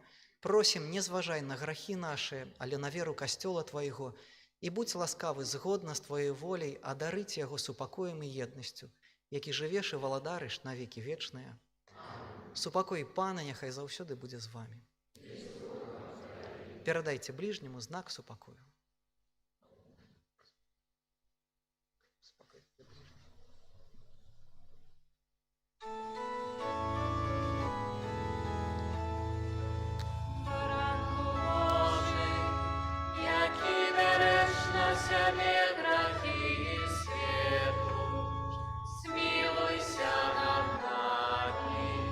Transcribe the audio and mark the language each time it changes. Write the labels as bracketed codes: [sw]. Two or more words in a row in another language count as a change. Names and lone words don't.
[be] Просім, не зважай на грахі нашыя, але на веру касцёла Твайго, і будь ласкавы згодна з Тваёй воляй адарыць яго супакоем і еднасцю, які жывеш і валадарыш на векі вечныя. Супакой пана няхай заўсёды будзе з вамі. Перадайце бліжняму знак супакою. [uk] Ранку Божий, які береш на себе грахи світу, смилуйся над нами.